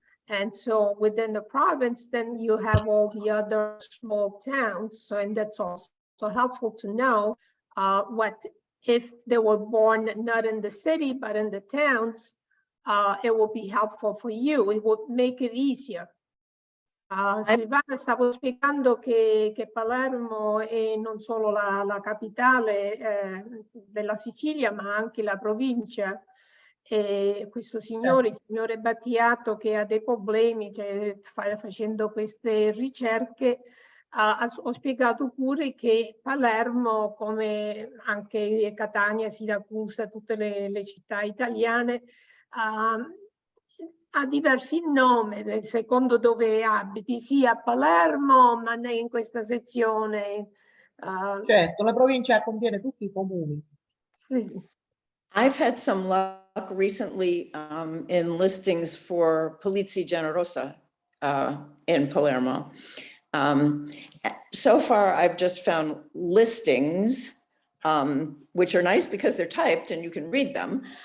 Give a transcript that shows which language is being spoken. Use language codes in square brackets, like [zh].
[en] And so within the province, then you have all the other small towns. So, and that's also helpful to know what if they were born not in the city, but in the towns, it will be helpful for you. It will make it easier. [it] Silvana, stavo spiegando che Palermo è non solo la capitale della Sicilia, ma anche la provincia. E questo signore, il signore Battiato, che ha dei problemi, cioè, facendo queste ricerche, ho spiegato pure che Palermo, come anche Catania, Siracusa, tutte le città italiane, ha diversi nomi secondo dove abiti, sia a Palermo, ma ne in questa sezione. Certo, la provincia contiene tutti i comuni. Sì, sì. [en] I've had some luck recently in listings for Polizia Generosa in Palermo. So far, I've just found listings, which are nice because they're typed and you can read them.